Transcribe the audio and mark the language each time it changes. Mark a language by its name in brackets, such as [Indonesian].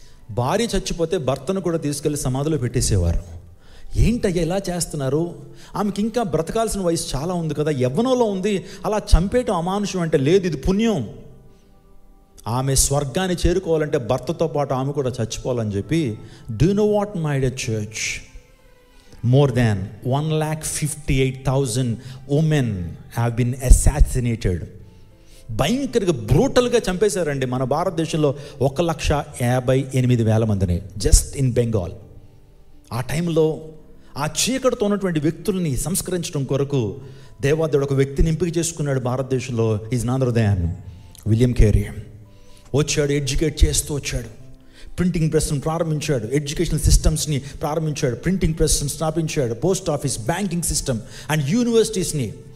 [Telugu] భార్య చచ్చిపోతే భర్తను కూడా తీసుకెళ్లి సమాధిలో పెట్టేసేవారు. ఏంటయ్యా ఇలా చేస్తున్నారు? ఆమెకి ఇంకా బ్రతకాల్సిన వయసు చాలా ఉంది కదా, యవ్వనంలో ఉంది, అలా చంపేయటం అమానుషం అంటే లేదు, ఇది పుణ్యం. ఆమె స్వర్గాన్ని చేరుకోవాలంటే భర్తతో పాటు ఆమె కూడా చచ్చిపోవాలని చెప్పి, [English] Do you know what my dear church? More than 1,58,000 women have been assassinated. [Telugu] భయంకరంగా బ్రూటల్గా చంపేశారండి మన భారతదేశంలో 1,58,000 మందిని [English] Just in Bengal. [Telugu] ఆ టైంలో ఆ చీకటితో ఉన్నటువంటి వ్యక్తుల్ని సంస్కరించడం కొరకు దేవాదేవుడు ఒక వ్యక్తిని ఎంపిక చేసుకున్నాడు భారతదేశంలో. [English] is none other than [Telugu] William Carey. వచ్చాడు, ఎడ్యుకేట్ చేస్తూ వచ్చాడు, ప్రింటింగ్ ప్రెస్ను ప్రారంభించాడు, ఎడ్యుకేషనల్ సిస్టమ్స్ని ప్రారంభించాడు, ప్రింటింగ్ ప్రెస్ను స్థాపించాడు, post office, banking system and యూనివర్సిటీస్ని.